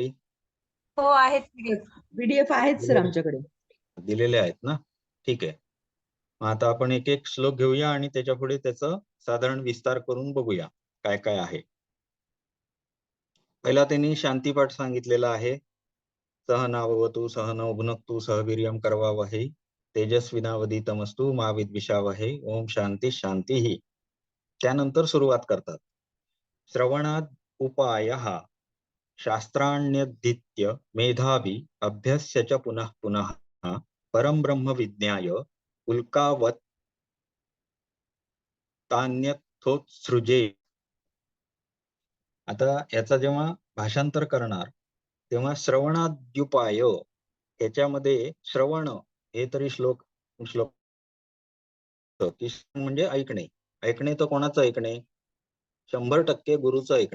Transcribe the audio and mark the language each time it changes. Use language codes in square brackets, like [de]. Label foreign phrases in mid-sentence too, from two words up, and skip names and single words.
[mr] हो आहेत. PDF आहेत सर आमच्याकडे. दिलेले आहेत ना? ठीक आहे. मग आता आपण एक एक श्लोक घेऊया आणि त्याच्या पुढे त्याचं साधारण विस्तार करून बघूया काय काय आहे. पहिला त्यांनी शांतीपाठ सांगितलेला आहे. [sa] सहनाववतु सहनौ भुनक्तु सहवीर्यं करवावहै तेजस्विनावधीतमस्तु मा विद्विषावहै ओम शांती शांतीः. [mr] त्यानंतर सुरुवात करतात. [sa] श्रवणाद उपायः शास्त्राण्यधीत्य मेधावी अभ्यस्य च पुनः पुनः परम ब्रह्म विज्ञाय उल्कावत तान्यथोत्सृजे. [mr] आता याचा जेव्हा भाषांतर करणार तेव्हा श्रवणाद्युपाय याच्यामध्ये श्रवण हे तरी श्लोक म्हणजे ऐकणे. ऐकणे तर कोणाचं ऐकणे? 100% गुरुचं ऐकणे.